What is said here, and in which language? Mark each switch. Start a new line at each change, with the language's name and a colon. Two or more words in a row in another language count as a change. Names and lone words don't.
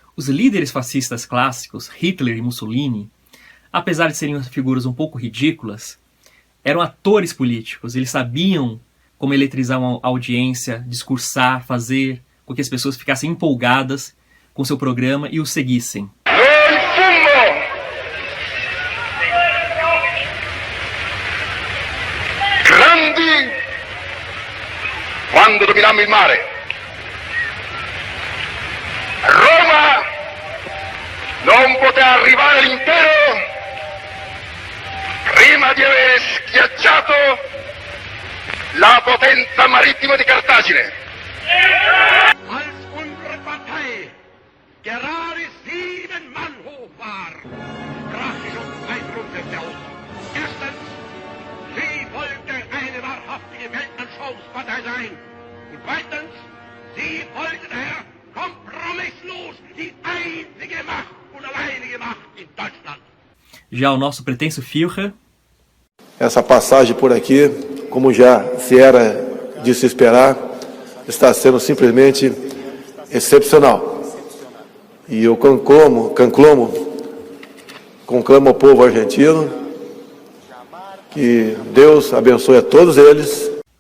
Portuguese: Os líderes fascistas clássicos, Hitler e Mussolini, apesar de serem figuras um pouco ridículas, eram atores políticos. Eles sabiam como eletrizar uma audiência, discursar, fazer com que as pessoas ficassem empolgadas com seu programa e o seguissem.
Italian: Grandi quando dominammo il mare. Roma non poté arrivare all'impero prima di aver schiacciato la potenza marittima di Cartagine.
German: Als unsere Partei gerade 7 Mann hoch war, sprach sich zwei Grundsätze aus. Erstens, sie wollte eine wahrhaftige Weltanschauungspartei sein. Und zweitens, sie wollte daher kompromisslos die einzige Macht und alleinige Macht in Deutschland.
Portuguese: Já o nosso pretenso Führer... Essa passagem por aqui, como já se era de se esperar, está sendo simplesmente excepcional. E eu conclamo ao povo argentino que Deus abençoe a todos eles.